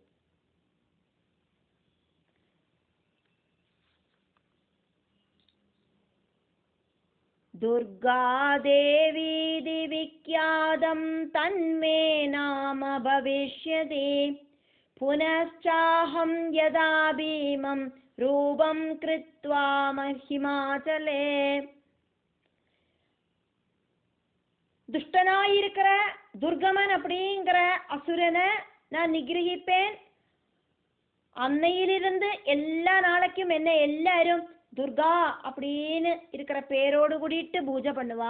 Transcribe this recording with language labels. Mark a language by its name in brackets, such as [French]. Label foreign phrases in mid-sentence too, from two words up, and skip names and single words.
[Sanskrit] दुर्गा देवीति विख्यातं तन्मे नाम भविष्यति. पुनश्चाहं यदा भीमं रूपं कृत्वा हिमाचले. [Tamil] துஷ்டனாயிருக்கிற துர்கமன் அப்படிங்கிற அசுரனை நான் நிகிரகிப்பேன். அன்னையிலிருந்து எல்லா நாளைக்கும் என்ன எல்லாரும் துர்கா அப்படின்னு இருக்கிற பேரோடு கூடிட்டு பூஜை பண்ணுவா.